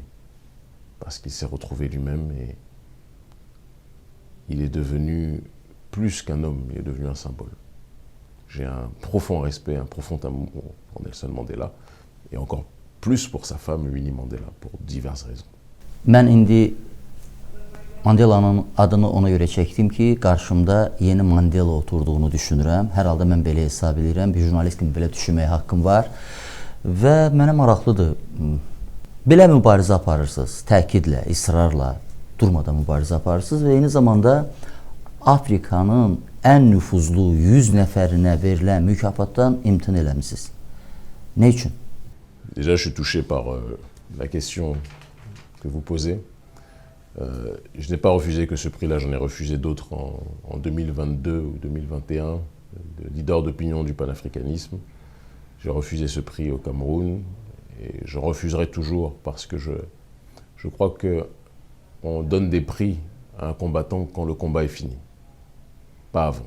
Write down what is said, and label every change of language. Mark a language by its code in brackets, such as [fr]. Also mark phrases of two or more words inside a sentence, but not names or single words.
[fr] Parce qu'il s'est retrouvé lui-même et il est devenu plus qu'un homme, il est devenu un symbole. J'ai un profond respect, un profond amour pour Nelson Mandela et encore plus pour sa femme Winnie Mandela, pour diverses raisons. [az] Mən indi Mandela'nın adını ona görə çəkdim ki, qarşımda yeni Mandela oturduğunu düşünürəm. Hər halda mən belə hesab edirəm. Bir jurnalist kimi belə düşünməyə haqqım var. Və mənə maraqlıdır. Belə mübarizə aparırsınız, təkidlə, israrla, durmadan mübarizə aparırsınız və eyni zamanda Afrikanın ən nüfuzlu 100 nəfərinə verilən mükafatdan imtina eləmisiniz. Nə üçün? [fr] Déjà, je suis touché par la question que vous posez. Je n'ai pas refusé que ce prix-là, j'en ai refusé d'autres en 2022 ou 2021, de leader d'opinion du panafricanisme. J'ai refusé ce prix au Cameroun et je refuserai toujours parce que je crois qu'on donne des prix à un combattant quand le combat est fini, pas avant.